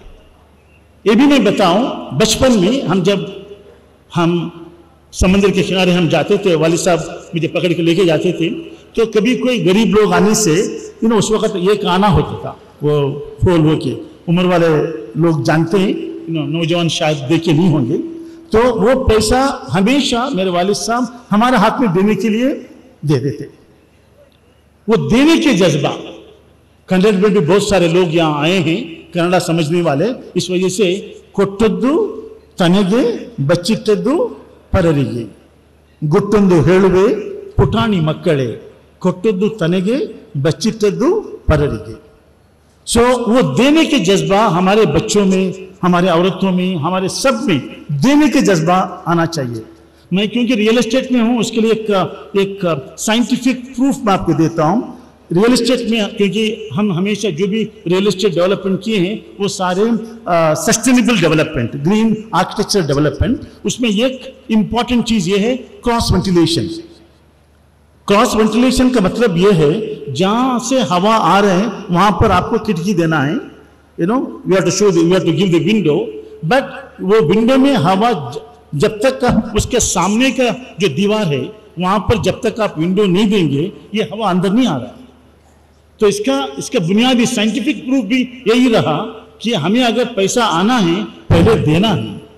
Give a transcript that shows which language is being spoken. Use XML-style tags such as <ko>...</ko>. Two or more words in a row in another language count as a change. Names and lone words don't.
<hi>ये भी मैं बताऊं, बचपन में हम समंदर के किनारे हम जाते थे, वालिद साहब मुझे पकड़ के लेके जाते थे, तो कभी कोई गरीब लोग आने से उस वक्त एक आना होता था, वो फोल हो के, उम्र वाले लोग जानते हैं, नौजवान शायद देखे नहीं होंगे, तो वो पैसा हमेशा मेरे वालिद साहब हमारे हाथ में देने के लिए दे देते। वो देने के जज्बा, कन्नड़ में भी बहुत सारे लोग यहाँ आए हैं कन्नड़ा समझने वाले, इस वजह से</hi> <kn>ಕೊಟ್ಟದ್ದು ತನಗೆ ಬಚ್ಚಿಟ್ಟದ್ದು ಪರರಿಗೆ, ಗುಟ್ಟೊಂದು ಹೇಳುವೆ ಪುಟಾಣಿ ಮಕ್ಕಳೇ, ಕೊಟ್ಟದ್ದು ತನಗೆ ಬಚ್ಚಿಟ್ಟದ್ದು ಪರರಿಗೆ।</kn> <hi>सो वो देने के जज्बा हमारे बच्चों में, हमारे औरतों में, हमारे सब में देने के जज्बा आना चाहिए। मैं क्योंकि</hi> <en>real estate</en> <hi>में हूँ, उसके लिए एक</hi> <en>scientific proof</en> <hi>मैं आपको देता हूँ।</hi> <en>real estate</en> <hi>में, क्योंकि हम हमेशा जो भी</hi> <en>real estate development</en> <hi>किए हैं वो सारे</hi> <en>sustainable development, green architecture development,</en> <hi>उसमें एक इंपॉर्टेंट चीज़ ये है</hi> <en>cross ventilation. cross ventilation</en> <hi>का मतलब ये है जहाँ से हवा आ रहे हैं वहाँ पर आपको खिड़की देना है,</hi> <en>you have to show, you have to give the window,</en> <hi>बट वो विंडो में हवा जब तक उसके सामने का जो दीवार है वहाँ पर जब तक आप विंडो नहीं देंगे ये हवा अंदर नहीं आ रहा है। तो इसका बुनियादी</hi> <en>scientific proof</en> <hi>भी यही रहा कि हमें अगर पैसा आना है पहले देना है।</hi>